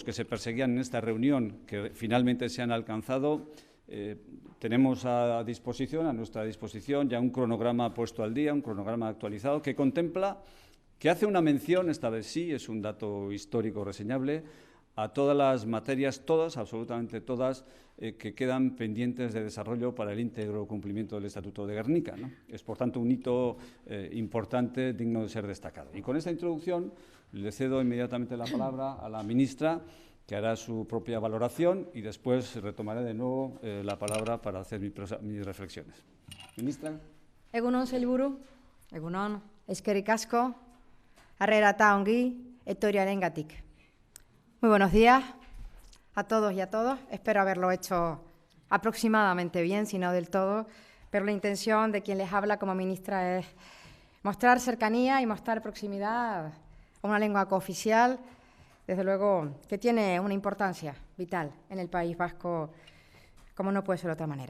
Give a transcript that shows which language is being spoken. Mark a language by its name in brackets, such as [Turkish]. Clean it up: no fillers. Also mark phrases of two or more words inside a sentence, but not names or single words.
[Spanish] que se perseguían en esta reunión, que finalmente se han alcanzado, tenemos a nuestra disposición ya un cronograma puesto al día, un cronograma actualizado que contempla, que hace una mención, esta vez sí, es un dato histórico reseñable, a todas las materias, todas, absolutamente todas, que quedan pendientes de desarrollo para el íntegro cumplimiento del Estatuto de Gernika, ¿no? Es, por tanto, un hito importante, digno de ser destacado. Y con esta introducción le cedo inmediatamente la palabra a la ministra, que hará su propia valoración y después retomaré de nuevo la palabra para hacer mis reflexiones. Ministra. [Basque] Egunon, sailburu. Egunon, eskerrik asko, harrera eta ongi, etorriarengatik. [Spanish] Muy buenos días a todos y a todas. Espero haberlo hecho aproximadamente bien, si no del todo, pero la intención de quien les habla como ministra es mostrar cercanía y mostrar proximidad a una lengua cooficial, desde luego, que tiene una importancia vital en el País Vasco, como no puede ser de otra manera.